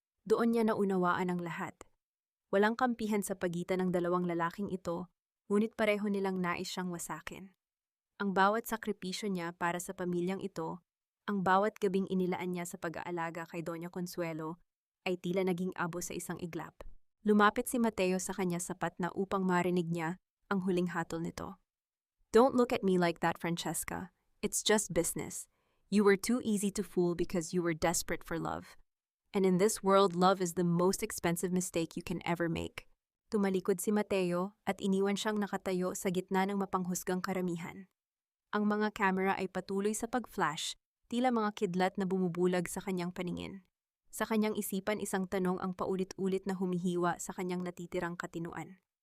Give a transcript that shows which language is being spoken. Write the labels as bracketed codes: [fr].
[tl] Doon niya naunawaan ang lahat. Walang kampihan sa pagitan ng dalawang lalaking ito, ngunit pareho nilang nais siyang wasakin. Ang bawat sakripisyo niya para sa pamilyang ito, ang bawat gabing inilaan niya sa pag-aalaga kay Doña Consuelo, ay tila naging abo sa isang iglap. Lumapit si Mateo sa kanya sapat na upang marinig niya ang huling hatol nito. [en] Don't look at me like that, Francesca. It's just business. You were too easy to fool because you were desperate for love. And in this world, love is the most expensive mistake you can ever make. [tl] Tumalikod si Mateo at iniwan siyang nakatayo sa gitna ng mapanghusgang karamihan. Ang mga kamera ay patuloy sa pag-flash, tila mga kidlat na bumubulag sa kanyang paningin. Sa kanyang isipan, isang tanong ang paulit-ulit na humihiwa sa kanyang natitirang katinuan.